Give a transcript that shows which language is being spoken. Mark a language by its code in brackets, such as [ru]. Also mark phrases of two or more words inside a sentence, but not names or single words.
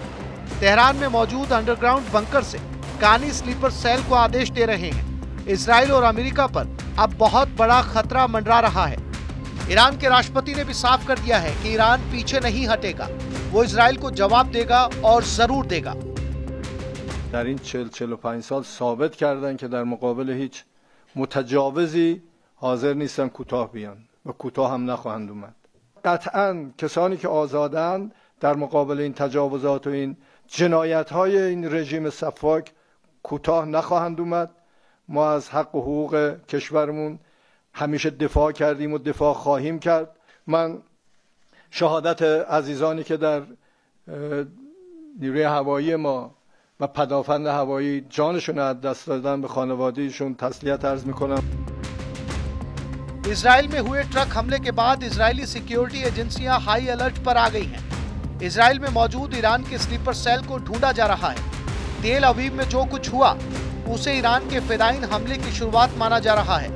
[hi] तेहरान में मौजूद [en] underground bunker [hi] से कानी [en] sleeper cell [hi] को आदेश दे रहे हैं। इजराइल और अमेरिका पर अब बहुत बड़ा खतरा मंडरा रहा है। ईरान के राष्ट्रपति ने भी साफ कर दिया है कि ईरान पीछे नहीं हटेगा, वो इजराइल को जवाब देगा और जरूर देगा। [fa] در این 40-45 سال ثابت کردن که در مقابل هیچ متجاوزی حاضر نیستن کوتاه بیان و کوتاه هم نخواهند اومد. قطعاً کسانی که آزادند در مقابل این تجاوزات و این جنایت‌های این رژیم سفاک کوتاه نخواهند اومد. ما از حق و حقوق کشورمون همیشه دفاع کردیم و دفاع خواهیم کرد. من شهادت عزیزانی که در نیروی هوایی ما و پدافند هوایی جانشون از دست دادن به خانواده‌شون تسلیت عرض می‌کنم. [hi] इजराइल में हुए ट्रक हमले के बाद इजरायली [en] security agencies high alert [hi] पर आ गई हैं। इजराइल में मौजूद ईरान के [en] sleeper cell [hi] को ढूंढा जा रहा है। तेल अवीव में जो कुछ हुआ उसे ईरान के फिदाइन हमले की शुरुआत माना जा रहा है।